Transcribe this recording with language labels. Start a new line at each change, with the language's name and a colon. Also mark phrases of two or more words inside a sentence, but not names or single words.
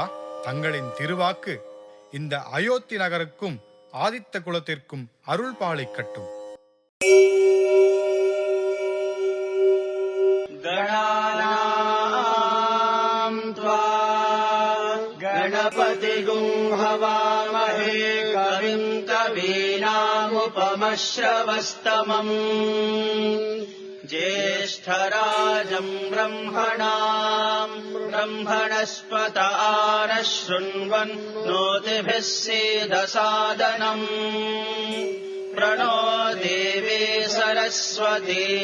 Tamil: தங்களின் திருவாக்கு இந்த அயோத்தி நகருக்கும் ஆதித்த குலத்திற்கும் அருள் பாலிக்கட்டும்.
Sanskrit: गणानां त्वा गणपतिम् प्रजापतिगुं हवामहे कविं कवीनामुपमश्रवस्तमम् ज्येष्ठराजं ब्रह्मणस्पत आनः शृण्वन् नोतिभिः सीदसादनम् प्रणो देवी सरस्वती